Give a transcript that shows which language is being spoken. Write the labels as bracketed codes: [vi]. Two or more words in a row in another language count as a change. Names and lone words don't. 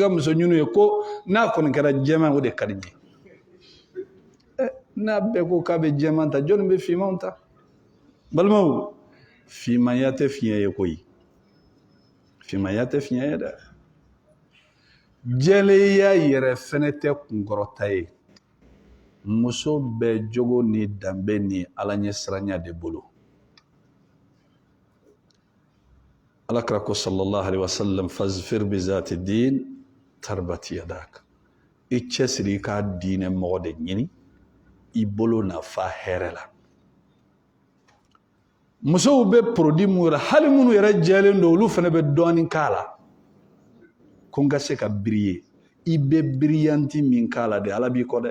[bm] ka muso ɲini ye ko n'a kɔni kɛra jɛman o de ka di n ye n'a bɛɛ ko k'a bɛ jɛman ta jɔnni bɛ finmanw ta balimaw finmanya tɛ fiɲɛ ye koyi finmanya tɛ fiɲɛ ye dɛ jɛlenya yɛrɛ fɛnɛ tɛ kunkɔrɔta ye muso bɛ jogo ni danbe ni ala ɲɛ siranya de bolo alakira [ar] صلى الله عليه وسلم فاظفر بذات الدين تربت يداك [bm] i cɛsiri ka diinɛ mɔgɔ de ɲini i bolo nafa hɛrɛ la musow bɛ produit mun yɛrɛ hali minnu yɛrɛ jɛlen don olu fana bɛ dɔɔnin k'a la ko n ka se ka briller i bɛ brillanti min k'a la de ala b'i kɔ dɛ